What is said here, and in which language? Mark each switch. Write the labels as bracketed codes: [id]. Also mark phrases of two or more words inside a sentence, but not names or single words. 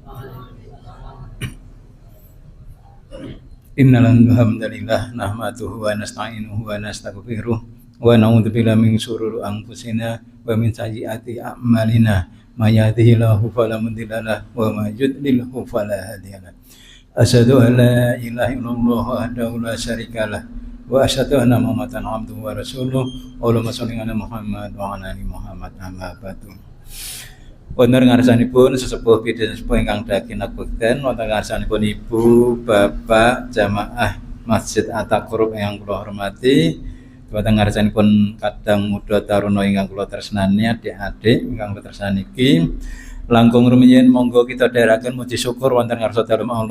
[ar] إن الحمد لله نحمده ونستعينه ونستغفره ونعوذ بالله من شرور أنفسنا ومن سيئات أعمالنا. من يهده الله فلا مضل له ومن يضلله فلا هادي له. أشهد أن لا إله إلا الله وحده لا شريك له وأشهد أن محمدا عبده ورسوله. اللهم صل على محمد وعلى آل محمد أما بعد. [jv] Wonten ngarsanipun sesepuh bidang sepuh ingkang daging bekten, wonten ngarsanipun ibu, bapak, jamaah Masjid At-Taqrub yang kula hormati, wonten ngarsanipun kadang muda taruna ingkang kula tresnani, adik-adik ingkang kula tresnani iki, langkung rumiyin monggo kita dherekaken muji syukur wonten ngarsa dalem Allah